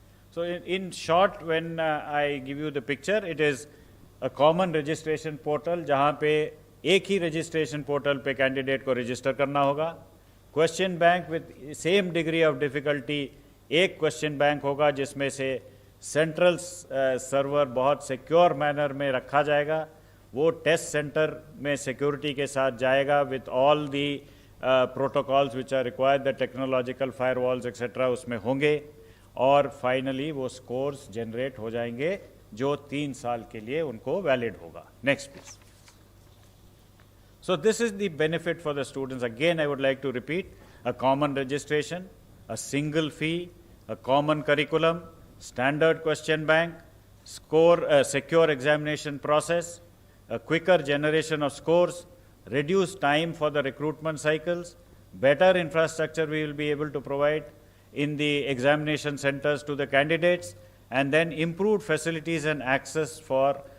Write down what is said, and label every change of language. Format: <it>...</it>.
<en>So in short, when I give you the picture, it is a common registration portal, जहाँ पे एक ही registration portal पे candidate को register करना होगा. Question bank with same degree of difficulty, एक question bank होगा जिसमें से central server बहुत secure manner में रखा जाएगा.</en> <hi>वो टेस्ट सेंटर में सिक्योरिटी के साथ जाएगा with all the protocols which are required, the technological firewalls etcetera उसमें होंगे, और फाइनली वो स्कोर्स जनरेट हो जाएंगे जो 3 साल के लिए उनको वैलिड होगा.</hi> <en>Next please. So this is the benefit for the students. Again I would like to repeat, a common registration, a single fee, a common curriculum, standard question bank, score, secure examination process, a quicker generation of scores, reduced time for the recruitment cycles, better infrastructure we will be able to provide in the examination centers to the candidates, and then improved facilities and access for</en>